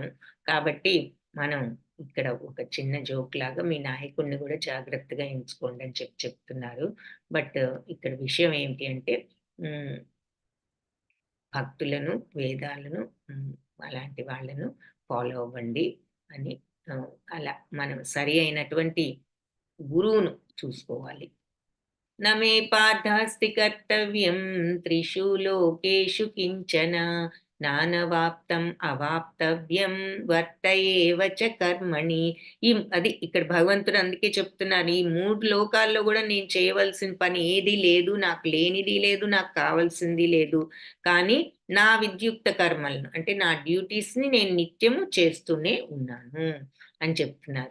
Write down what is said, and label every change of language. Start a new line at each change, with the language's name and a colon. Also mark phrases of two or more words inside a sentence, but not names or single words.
Telugu: కాబట్టి మనం ఇక్కడ ఒక చిన్న జోక్ లాగా మీ నాయకుడిని గూడా జాగ్రత్తగా ఎంచుకోండి అని చెప్తున్నారు. బట్ ఇక్కడ విషయం ఏంటి అంటే హ్మ్. భక్తులను, వేదాలను అలాంటి వాళ్ళను ఫాలో అవ్వండి అని అలా మనం సరి అయినటువంటి గురువును చూసుకోవాలి.
Sanskrit: न मे पार्थास्ति कर्तव्यं त्रिषु लोकेषु किञ्चन నానవాప్తం అవాప్తవ్యం వర్త ఏవ చ కర్మణి.
Telugu: అది ఇక్కడ భగవంతుడు అందుకే చెప్తున్నారు, ఈ 3 లోకాల్లో కూడా నేను చేయవలసిన పని ఏది లేదు, నాకు లేనిది లేదు, నాకు కావాల్సింది లేదు. కానీ నా విద్యుక్త కర్మలను అంటే నా డ్యూటీస్‌ని నేను నిత్యము చేస్తూనే ఉన్నాను అని చెప్తున్నారు.